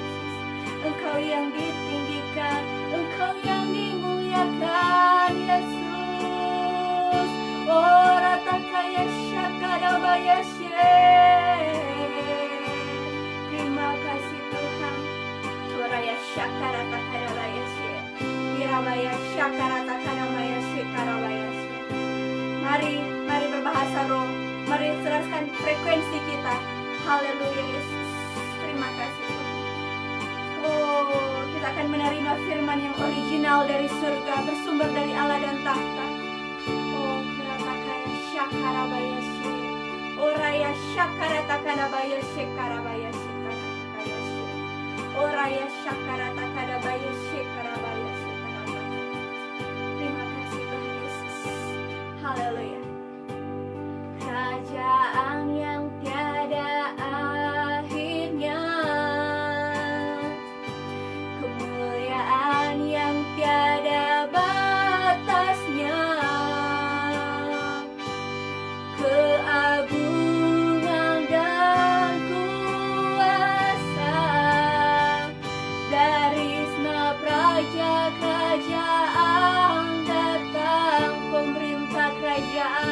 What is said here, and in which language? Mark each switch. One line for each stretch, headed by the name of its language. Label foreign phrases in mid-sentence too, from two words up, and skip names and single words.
Indonesian: Engkau yang ditinggikan, Engkau yang dimuliakan Yesus. Oh ratakaya syakadabayashe. Terima kasih Tuhan. Oraya syakarata kadabayashe, dirabaya syakarata kadabayashe karabayashe. Mari berbahasa roh, mari serahkan frekuensi kita. Haleluya Yesus. Terima kasih Tuhan. Oh, kita akan menerima firman yang original dari surga, bersumber dari Allah dan tahta. Oh, karatakaya syakarabayashe, oraya syakarata kadabayashe karabayashe karabayashe, oraya syakarata kadabayashe karabayashe karabayashe. Terima kasih Tuhan Yesus. Haleluya. Kerajaan yang tiada akhirnya, kemuliaan yang tiada batasnya, keagungan dan kuasa dari senap raja kerajaan datang, pemerintah kerajaan